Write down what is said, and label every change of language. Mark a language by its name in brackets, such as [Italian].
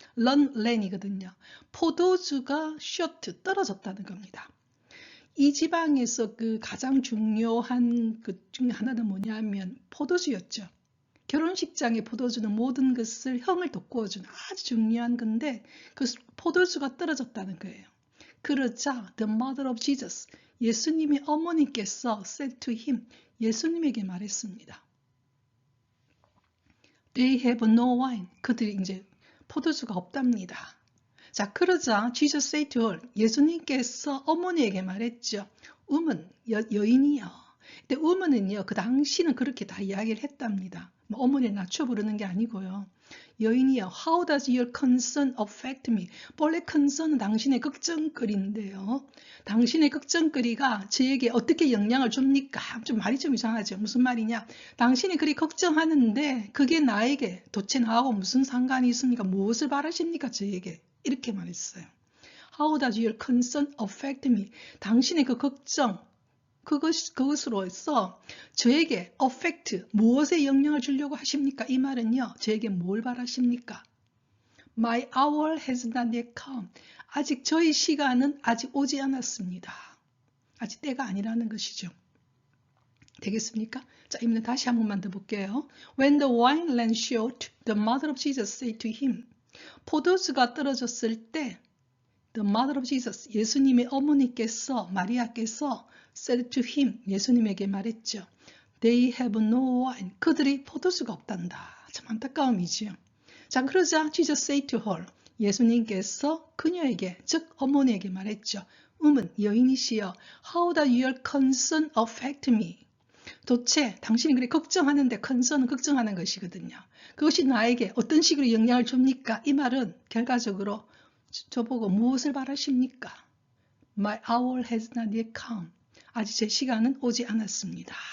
[Korean] ran이거든요. 포도주가 short, 떨어졌다는 겁니다. 이 지방에서 그 가장 중요한 그 중에 하나는 뭐냐면 포도주였죠. 결혼식장의 포도주는 모든 것을 형을 돋구어주는 아주 중요한 건데 그 포도주가 떨어졌다는 거예요. 그러자 [English] the mother of Jesus, [Korean] 예수님의 어머니께서 [English] said to him, [Korean] 예수님에게 말했습니다. [English] They have no wine. [Korean] 그들이 이제 포도주가 없답니다. 자, 그러자 [English] Jesus said to her, [Korean] 예수님께서 어머니에게 말했죠. woman, 여인이요. 근데 woman은요, 그 당시는 그렇게 다 이야기를 했답니다. 어머니를 낮춰 부르는 게 아니고요. 여인이요, [English] how does your concern affect me? [Korean] 본래 concern은 당신의 걱정거리인데요. 당신의 걱정거리가 저에게 어떻게 영향을 줍니까? 좀 말이 좀 이상하죠. 무슨 말이냐? 당신이 그리 걱정하는데 그게 나에게 도대체 나하고 무슨 상관이 있습니까? 무엇을 바라십니까? 저에게. 이렇게 말했어요. [English] How does your concern affect me? [Korean] 당신의 그 걱정, 그것으로서 저에게 affect, 무엇에 영향을 주려고 하십니까? 이 말은요, 저에게 뭘 바라십니까? [English] My hour has not yet come. [Korean] 아직 저희 시간은 아직 오지 않았습니다. 아직 때가 아니라는 것이죠. 되겠습니까? 자, 이번에 다시 한 번만 더 볼게요. [English] When the wine ran short, the mother of Jesus said to him. [Korean] 포도주가 떨어졌을 때 [English] The mother of Jesus, [Korean] 예수님의 어머니께서, 마리아께서 [English] said to him, [Korean] 예수님에게 말했죠. [English] They have no wine. [Korean] 그들이 포도주가 없단다. 참 안타까움이지요. 자, 그러자 [English] Jesus said to her, [Korean] 예수님께서 그녀에게, 즉 어머니에게 말했죠. [English] woman, [Korean] 여인이시여, [English] how does your concern affect me? [Korean] 도대체 당신이 그래 걱정하는데 concern은 걱정하는 것이거든요. 그것이 나에게 어떤 식으로 영향을 줍니까? 이 말은 결과적으로 저보고 무엇을 바라십니까? [English] My hour has not yet come. [Korean] 아직 제 시간은 오지 않았습니다.